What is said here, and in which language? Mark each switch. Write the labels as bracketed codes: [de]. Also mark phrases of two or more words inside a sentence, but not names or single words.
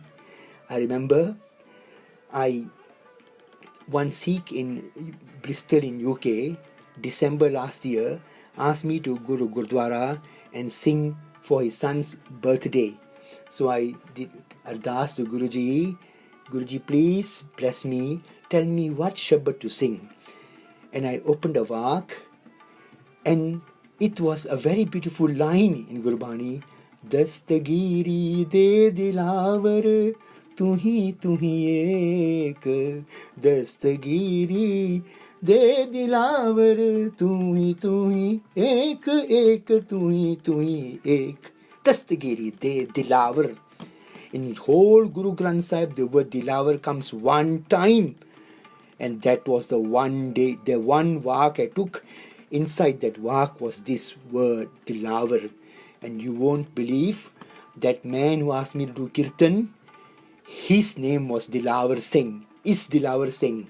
[en] I remember one Sikh in Bristol in UK, December last year, asked me to go to Gurdwara and sing for his son's birthday. So I did ardas to Guruji, please bless me, tell me what Shabad to sing. And I opened a vak, and it was a very beautiful line in Gurbani. [pa] ਦਸਤਗੀਰੀ ਦੇ ਦਿਲਾਵਰ ਤੂਹੀ ਏਕ ਦਸਤਗੀਰੀ ਦੇ ਦਿਲਾਵਰ ਤੂਹੀ ਏਕ ਤੂਹੀ ਏਕ ਦਸਤਗੀਰੀ ਦੇ ਦਿਲਾਵਰ. [en] In whole Guru Granth Sahib, the word dilavar comes one time, and that was the one day, the one vak I took. Inside that vak was this word dilavar. And you won't believe, that man who asked me to do kirtan, his name was Dilavar Singh, is Dilavar Singh.